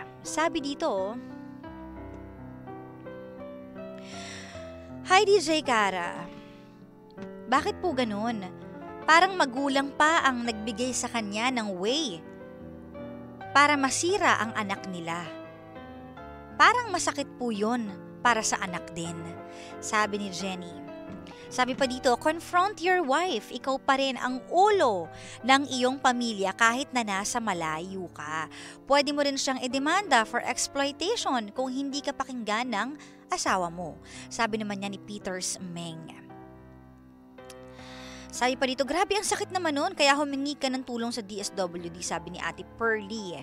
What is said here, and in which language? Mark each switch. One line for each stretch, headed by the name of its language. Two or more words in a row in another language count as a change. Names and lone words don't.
Filipino: Sabi dito, Hi DJ Kara, bakit po ganun? Parang magulang pa ang nagbigay sa kanya ng way para masira ang anak nila. Parang masakit po yun para sa anak din, sabi ni Jenny. Sabi pa dito,
English: confront your wife.
Filipino: Ikaw pa rin ang ulo ng iyong pamilya kahit na nasa malayo ka. Pwede mo rin siyang idemanda
English: for exploitation
Filipino: kung hindi ka pakinggan ng asawa mo. Sabi naman niya ni Peters Meng. Sabi pa dito, grabe ang sakit naman nun, kaya humingi ka ng tulong sa DSWD, sabi ni Ate Pearly.